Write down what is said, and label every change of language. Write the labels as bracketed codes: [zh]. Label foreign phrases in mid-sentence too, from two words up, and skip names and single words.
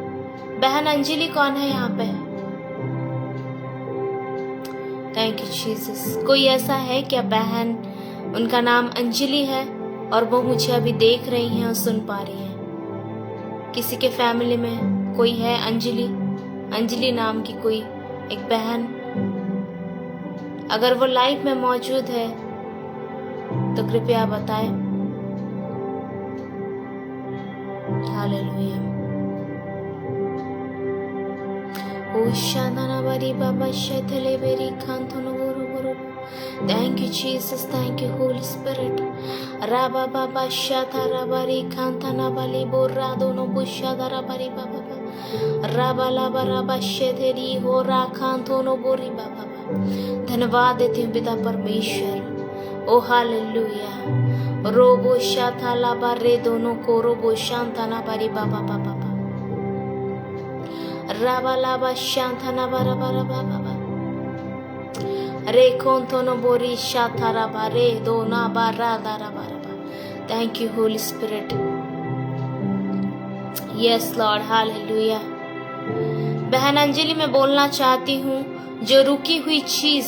[hi] बहन अंजलि कौन है यहाँ पे? [en] Thank you Jesus. [hi] कोई ऐसा है क्या बहन, उनका नाम अंजलि है और वो मुझे अभी देख रही हैं और सुन पा रही हैं? किसी के फैमिली में कोई है अंजलि, अंजलि नाम की कोई एक बहन? अगर वो लाइव में मौजूद है तो कृपया बताएं। हालेलुया। ओ शादाना बारी बाबा शथले बेरी खान थोनो बोरो बोरो [en] Thank you, Jesus. Thank you, Holy Spirit. Raba baba shata rabari kantana bali borra dono bushada rabari baba baba. Raba laba raba शेधेरी हो रा खांतोनो बोरी बाबा बा. [hi] धन्यवाद देती हूँ पिता परमेश्वर. ओ हालेलुया. रोबो शाथा लाबा रे दोनों को रोबो शांताना बारी बाबा बाबा बा. Raba laba shantana bara bara baba baba. Re kontono bori shatara bare dona bara dara bara ba. [en] Thank you, Holy Spirit. Yes, Lord. Hallelujah. [hi] बहन अंजलि मैं बोलना चाहती हूँ जो रुकी हुई चीज.